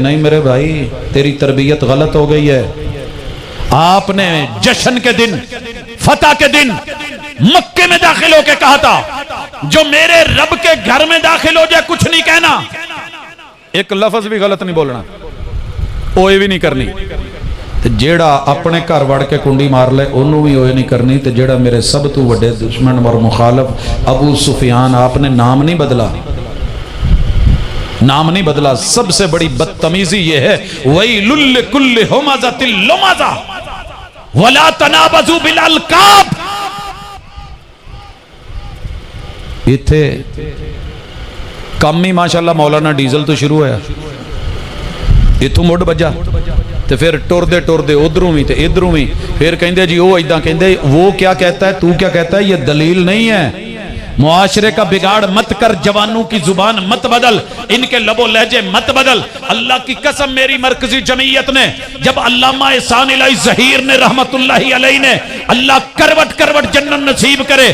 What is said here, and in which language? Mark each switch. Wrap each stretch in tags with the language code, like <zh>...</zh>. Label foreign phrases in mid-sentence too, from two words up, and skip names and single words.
<ur>نہیں میرے بھائی, تیری تربیت غلط ہو گئی ہے. آپ نے جشن کے دن, فتح کے دن مکے میں داخل ہو کے کہا تھا, جو میرے رب کے گھر میں داخل ہو جائے کچھ نہیں کہنا, ایک لفظ بھی غلط نہیں بولنا, اوئے بھی نہیں کرنی.</ur> <pa>تے جیڑا اپنے گھر وڑ کے کنڈی مار لے انہوں بھی اوئے نہیں کرنی. تے جیڑا میرے سب تو وڈے</pa> <ur>دشمن اور مخالف ابو سفیان, آپ نے نام نہیں بدلا, نام نہیں بدلا. سب سے بڑی بدتمیزی یہ ہے,</ur> <ar>وَيْلٌ لِكُلِّ هُمَزَةٍ لُمَزَةٍ وَلَا تَنَابَزُوا بِالْأَلْقَابِ.</ar> <pa>اتھے کم ہی ماشاءاللہ مولانا ڈیزل تو شروع ہوا, اتھوں مڈ بجا تو پھر ٹور دے ادھروں بھی تے ادھروں بھی. پھر کہندے جی وہ ایداں کہندے,</pa> <ur>وہ کیا کہتا ہے تو کیا کہتا ہے, یہ دلیل نہیں ہے. معاشرے کا بگاڑ مت کر, جوانوں کی زبان مت بدل, ان کے لب و لہجے مت بدل. اللہ کی قسم میری مرکزی جمعیت نے, جب علامہ احسان الہی ظہیر نے رحمت اللہ علیہ نے, اللہ کروٹ کروٹ جنت نصیب کرے,</ur>